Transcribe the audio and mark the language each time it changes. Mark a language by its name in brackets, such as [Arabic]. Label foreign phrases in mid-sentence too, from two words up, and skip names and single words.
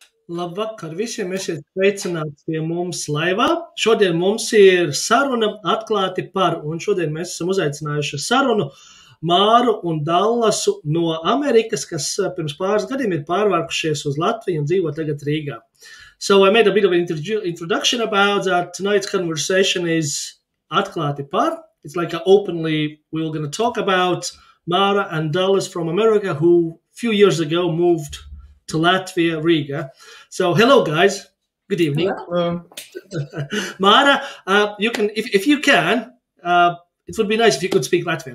[Latvian] Labvakar visiem, esiet sveicināti pie mums laivā. Šodien mums ir saruna atklāti par, un šodien mēs esam uzaicinājuši sarunu Māru un Dallasu no Amerikas, kas pirms pāris gadiem ir pārvākušies uz Latviju un dzīvo tagad Rīgā. [English] So I made a bit of an introduction about that. Tonight's conversation is [Latvian] atklāti par. [English] It's like openly we're going to talk about Mara and Dallas from America who a few years ago moved to Latvia, Riga. So hello guys, good evening. Hello. Mara, you can, if you can, it would be nice if you could speak Latvian.